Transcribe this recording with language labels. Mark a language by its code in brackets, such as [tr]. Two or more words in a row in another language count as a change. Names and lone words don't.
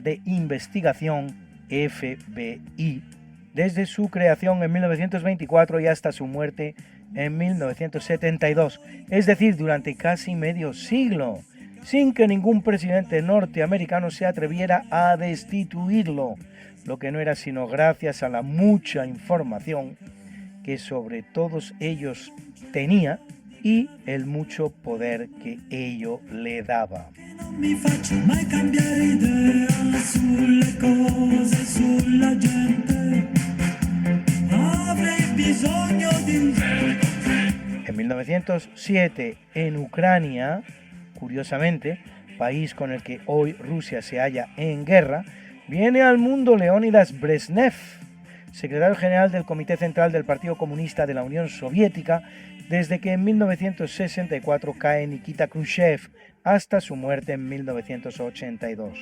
[es] de Investigación, FBI, desde su creación en 1924 y hasta su muerte en 1972, es decir, durante casi medio siglo, sin que ningún presidente norteamericano se atreviera a destituirlo, lo que no era sino gracias a la mucha información que sobre todos ellos tenía y el mucho poder que ello le daba. [it] Non mi faccio mai cambiare idea sulle cose, sulla gente. Avrei bisogno di un [es] En 1907, en Ucrania, curiosamente, país con el que hoy Rusia se halla en guerra, viene al mundo Leónidas Brezhnev, secretario general del Comité Central del Partido Comunista de la Unión Soviética, desde que en 1964 cae Nikita Khrushchev hasta su muerte en 1982.